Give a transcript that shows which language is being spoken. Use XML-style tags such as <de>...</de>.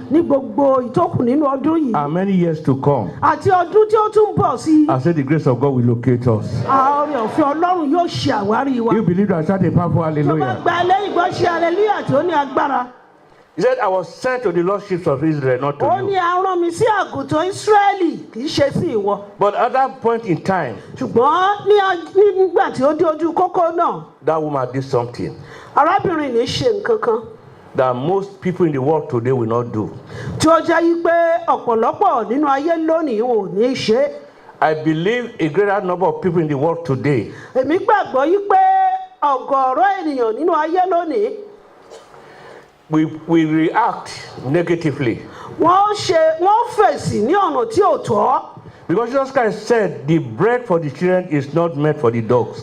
<yo>ní gbogbo ìtókù nínú ọdún yìí,</yo> <en>and many years to come,</en> <yo>àti ọdún tí ó tún bọ̀ sí i,</yo> <en>I said the grace of God will locate us.</en> <yo>oore ọ̀fẹ́ Ọlọ́run yóò ṣe àwárí wa.</yo> <en>You believe that? Shout a powerful</en> <yo>Tó bá</yo> <en>hallelujah.</en> <yo>gba ẹlẹ́yìn gbọ́ ṣe hallelujah tí ó ní agbára.</yo> <en>He said, I was sent to the lost sheep of Israel, not to</en> <yo>Ó ní</yo> <en>you.</en> <yo>a rán mi sí àgùntàn Ísírẹ́lì kì í ṣe sí ìwọ.</yo> <en>But at that point in time,</en> <yo>Ṣùgbọ́n nígbà tí ó dé ojú kókó náà,</yo> <en>that woman did something</en> <yo>arábìnrin ní ṣe nǹkan kan</yo> <en>that most people in the world today will not do.</en> <yo>tí ó jẹ́ wípé ọ̀pọ̀lọpọ̀ nínú ayé lónìí wọn ò ní ṣe.</yo> <en>I believe a greater number of people in the world today</en> <yo>Èmi gbàgbọ́ wípé ọ̀gọ̀ọ̀rọ̀ ènìyàn nínú ayé lónìí</yo> <en>we react negatively.</en> <yo>wọ́n fèsì ní ọ̀nà tí ò tọ́.</yo> <en>Because Jesus Christ said the bread for the children is not meant for the dogs.</en>